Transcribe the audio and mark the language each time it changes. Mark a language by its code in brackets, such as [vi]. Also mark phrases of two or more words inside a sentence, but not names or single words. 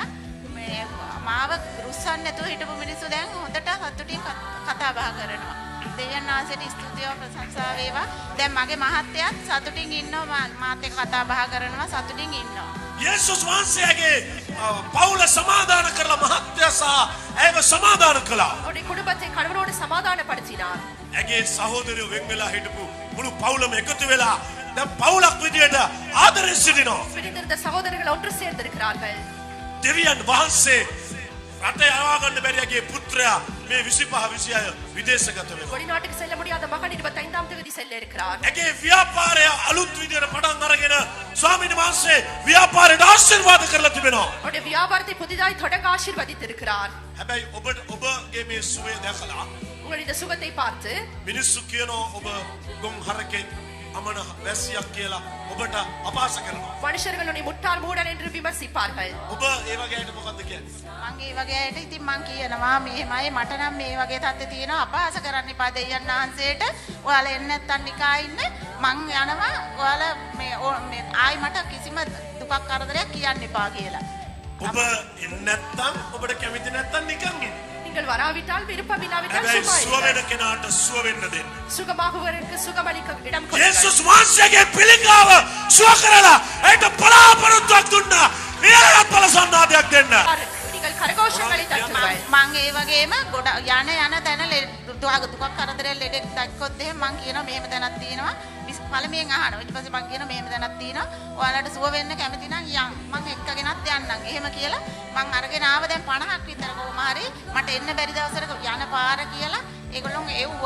[si] මේ මාව රුස්සන්නේ නැතුව හිටපු මිනිස්සු දැන් හොඳට සතුටින් කතා බහ කරනවා. දෙවියන් වහන්සේට ස්තුතිය ප්‍රශංසා වේවා. දැන් මගේ මහත්තයාත් සතුටින් ඉන්නවා. මාත් එක්ක කතා බහ කරනවා. සතුටින් ඉන්නවා. යේසුස් වහන්සේගේ පවුල සමාදාන කරලා මහත්තයා සහ ඇයව සමාදාන කළා. [ta] அவருடைய குடும்பத்தை கணவனோடு சமாதானப்படுத்தினார். [si] ඇගේ සහෝදරයෝ වෙන් වෙලා හිටපු මුළු පවුලම එකතු වෙලා දැන් පවුලක් විදියට ආදරෙන් සිටිනවා. [ta] பிரிந்திருந்த சகோதரர்கள் ஒன்று சேர்ந்திருக்கிறார்கள். [si] දෙවියන් වහන්සේ රට යවා ගන්න බැරි යගේ පුත්‍රයා මේ 25 26 විදේශගත වෙනවා. [ta] வெளிநாட்டுக்கு செல்ல முடியாத மகன் 25ஆம் தேதி செல்ல இருக்கிறார். [si] ඒකේ ව්‍යාපාරය අලුත් විදියට පටන් අරගෙන ස්වාමීන් වහන්සේ ව්‍යාපාරයට ආශිර්වාද කරලා තිබෙනවා. [ta] அவருடைய வியாபாரத்தை புதிதாய் தொடங்க ஆசீர்வதித்திருக்கிறார். [si] හැබැයි ඔබගේ මේ සුවය දැකලා [ta] உங்களுடைய இந்த சுகத்தை பார்த்து [si] මිනිස්සු කියනවා ඔබ ගොන් හරකෙක් අමන වැසියක් කියලා ඔබට අපහාස කරනවා. [ta] மனுஷர்கள் உன்னை முட்டாள் மூடன் என்று விமர்சிப்பார்கள். [si] ඔබ ඒ වගේ අයට මොකද්ද කියන්නේ? මං ඒ වගේ අයට ඉතින් මං කියනවා මෙහෙමයි මට නම් මේ වගේ තත්ත්වය තියෙනවා අපහාස කරන්න එපා දෙයයන් වහන්සේට. ඔයාලා එන්නේ නැත්තම් නිකා ඉන්න මං යනවා ඔයාලා මේ ආයි මට කිසිම දුකක් කරදරයක් කියන්න එපා කියලා. ඔබ එන්නේ නැත්තම් ඔබට කැමති නැත්තම් නිකන් ඉන්න. [ta] நீங்கள் வராவிட்டால் விருப்பம் இல்லாவிட்டால் [si] හැබැයි [ta] சும்மா [si] සුව [ta] இருங்கள். [si] වෙන කෙනාට සුව වෙන්න දෙන්න. [ta] சுகமாகுவதற்கு சுகமளிக்க இடம் கொடுங்கள். [si] යේසුස් වහන්සේගේ පිළිකාව සුව කරලා ඒට බලාපොරොත්තුවක් දුන්නා. ඊළඟ ඵල සම්මාදයක් දෙන්න. [ta] நீங்கள் கரகோஷங்களை தட்டுங்கள். [si] මං ඒ වගේම ගොඩ යන තැන දුකක් කරදරයක් ලෙඩෙක් දැක්කොත් එහෙම මං කියනවා මෙහෙම තැනක් තියෙනවා. පළමුවෙන් අහනවා. ඊට පස්සේ මං කියනවා මෙහෙම තැනක් තියෙනවා. ඔයාලට සුව වෙන්න කැමති නම් යන්. මං එක්කගෙනත් යන්නම්. එහෙම කියලා මං අරගෙන ආව දැන් 50ක් විතර කොහොම හරි මට එන්න බැරි දවසකට යන පාර කියලා ඒගොල්ලෝ එව්වා.